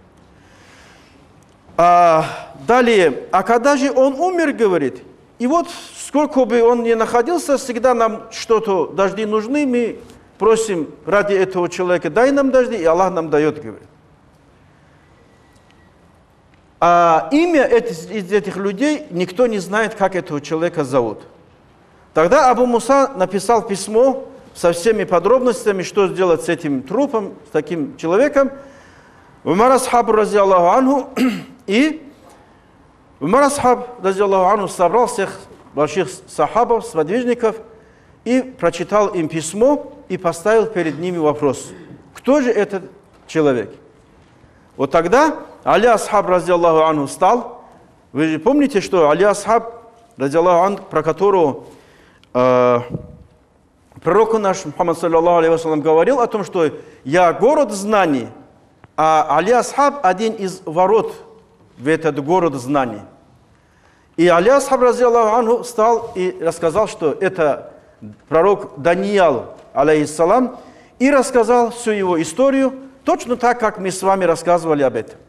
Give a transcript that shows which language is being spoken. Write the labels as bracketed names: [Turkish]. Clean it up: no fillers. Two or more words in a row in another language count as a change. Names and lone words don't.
[Russian] Далее, а когда же он умер, говорит, и вот сколько бы он ни находился, всегда нам что-то, дожди нужны, мы просим ради этого человека, дай нам дожди, и Аллах нам дает, говорит. А имя из этих людей никто не знает, как этого человека зовут. Тогда Абу Муса написал письмо со всеми подробностями, что сделать с этим трупом, с таким человеком. Умар асхаб, [Arabic] رضي الله عنه, [Russian] и Умар асхаб, [Arabic] رضي الله عنه, [Russian] собрал всех больших сахабов, сподвижников, и прочитал им письмо, и поставил перед ними вопрос, кто же этот человек? Вот тогда Али асхаб, [Arabic] رضي الله عنه, [Russian] встал. Вы же помните, что Али асхаб, [Arabic] رضي الله عنه, [Russian] про которого пророк наш Мухаммад, [Arabic] صلى الله عليه وسلم, [Russian] говорил о том, что я город знаний, а Али асхаб один из ворот в этот город знаний. И Али асхаб, [Arabic] رضي الله عنه, [Russian] встал и рассказал, что это пророк Даниял, алейхиссалам, и рассказал всю его историю, точно так, как мы с вами рассказывали об этом.